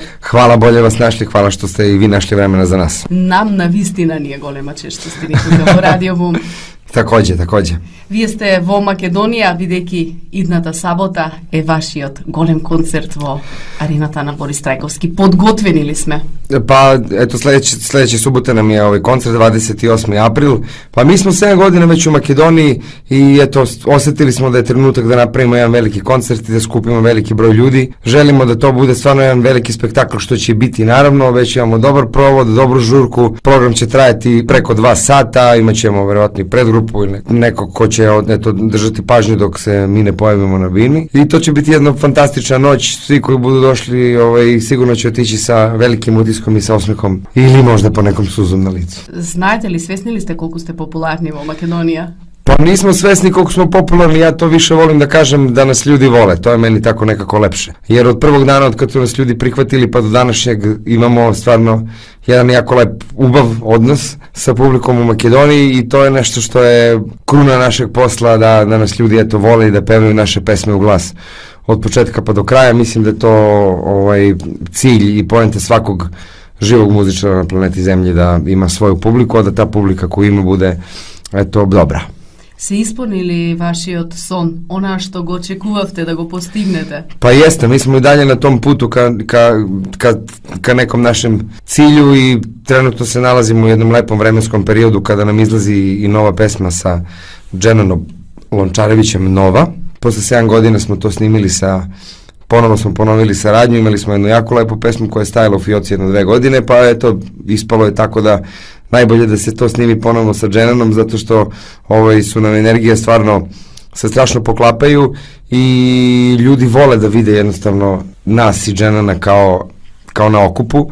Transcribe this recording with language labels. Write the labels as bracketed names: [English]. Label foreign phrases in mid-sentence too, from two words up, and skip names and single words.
[Serbian] Хвала, боле вас нашли, хвала што сте и ви нашли времена за нас. [Macedonian] Нам на вистина ни е голема чест што сте ни тука во Радио Бум. [Serbian] Такоđe. [Macedonian] Вие сте во Македонија, бидејќи идната сабота е вашиот голем концерт во арената на Борис Трајковски. Подготвени ли сме? [Serbian] Pa, eto, sledeće subote nam je ovaj koncert, 28. april. Pa mi smo 7 godina već u Makedoniji i eto, osetili smo da je trenutak da napravimo jedan veliki koncert i da skupimo veliki broj ljudi. Želimo da to bude stvarno jedan veliki spektakl, što će biti naravno. Već imamo dobar provod, dobru žurku. Program će trajati preko 2 sata, imat ćemo verovatno i predgrupu ili neko ko će eto, držati pažnju dok se mi ne pojavimo na bini. I to će biti jedna fantastična noć. Svi koji budu došli sigurno će otići sa velikim utiskom i sa osmehom ili možda po nekom suzom na licu. [Macedonian] Знаете ли, свесни ли сте колку сте популарни во Македонија? [Serbian] Pa nismo svesni koliko smo popularni, ja to više volim da kažem da nas ljudi vole, to je meni tako nekako lepše. Jer od prvog dana od kad su nas ljudi prihvatili pa do današnjeg imamo stvarno jedan jako lep ubav odnos sa publikom u Makedoniji i to je nešto što je kruna našeg posla, da nas ljudi eto vole i da pevaju naše pesme u glas. Od početka pa do kraja, mislim da je to cilj i poenta svakog živog muzičara na planeti Zemlji, da ima svoju publiku, a da ta publika koju ima bude eto dobra. [Macedonian] Се исполнили вашиот сон, она што го очекувавте да го постигнете? [Serbian] Pa jeste, mi smo i dalje na tom putu ka nekom našem cilju i trenutno se nalazimo u jednom lepom vremenskom periodu kada nam izlazi i nova pesma sa Dženanom Lončarevićem, Nova. Posle 7 godina smo to snimili ponovo smo ponovili saradnju, imali smo jednu jako lepu pesmu koja je stajala u fioci 1-2 godine, pa eto, ispalo je tako da najbolje da se to snimi ponovno sa Dženanom, zato što su nam energije stvarno se strašno poklapaju i ljudi vole da vide jednostavno nas i Dženana kao na okupu.